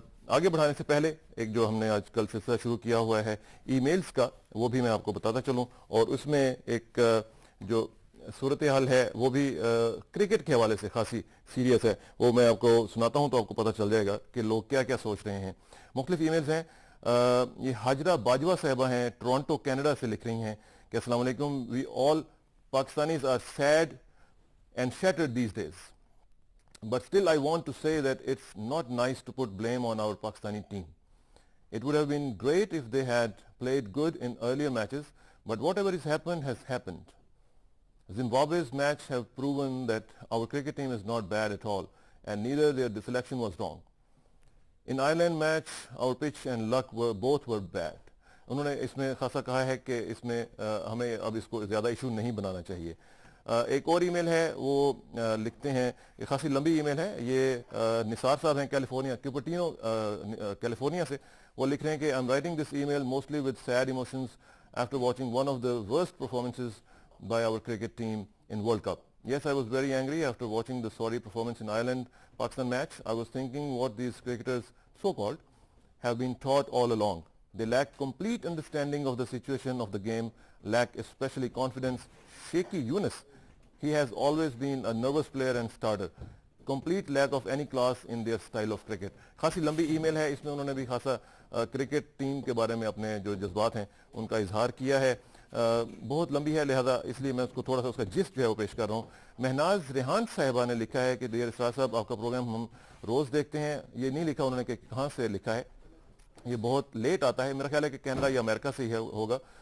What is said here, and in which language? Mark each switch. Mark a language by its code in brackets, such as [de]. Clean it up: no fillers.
[hi] आगे बढ़ाने से पहले एक जो हमने आज कल सिलसिला शुरू किया हुआ है ईमेल्स का, वो भी मैं आपको बताता चलूं, और उसमें एक जो सूरत हाल है वो भी क्रिकेट के हवाले से खासी सीरियस है, वो मैं आपको सुनाता हूं तो आपको पता चल जाएगा कि लोग क्या क्या सोच रहे हैं। मुख्तलिफ ईमेल्स हैं। ये हाजरा बाजवा साहिबा हैं, टोरंटो कनाडा से लिख रही हैं कि अस्सलाम वालेकुम, [en] We all Pakistanis are sad and shattered these days. But still I want to say that it's not nice to put blame on our Pakistani team. It would have been great if they had played good in earlier matches, but whatever has happened. Zimbabwe's match have proven that our cricket team is not bad at all, and neither their selection was wrong. In Ireland match, our pitch and luck both were bad. [hi] उन्होंने इसमें खासा कहा है कि इसमें हमें अब इसको ज़्यादा इशू नहीं बनाना चाहिए। एक और ईमेल है, वो लिखते हैं, ये खासी लंबी ईमेल है, ये निसार साहब हैं कैलिफोर्निया, क्यूपर्टिनो कैलिफोर्निया से। वो लिख रहे हैं कि [en] I am writing this email mostly with sad emotions after watching one of the worst performances by our cricket team in World Cup. Yes, I was very angry after watching the sorry performance in Ireland-Pakistan match. I was thinking what these cricketers, so-called, have been taught all along. They lack complete understanding of the situation of the game, lack especially confidence. Shaky Yunus, he has always been a nervous player and starter. Complete lack of any class in their style of cricket. [hi] खासी लंबी email है, इसमें उन्होंने भी खासा cricket team के बारे में अपने जो जज्बात हैं उनका इजहार किया है। बहुत लंबी है, लिहाजा इसलिए मैं उसको थोड़ा सा उसका जिस्ट जो है वो पेश कर रहा हूँ। महनाज रेहान साहिबा ने लिखा है कि डियर इसरार साहब, आपका प्रोग्राम हम रोज़ देखते हैं। ये नहीं लिखा उन्होंने कि कहाँ से लिखा है, ये बहुत लेट आता है, मेरा ख्याल है कि कनाडा या अमेरिका से ही होगा।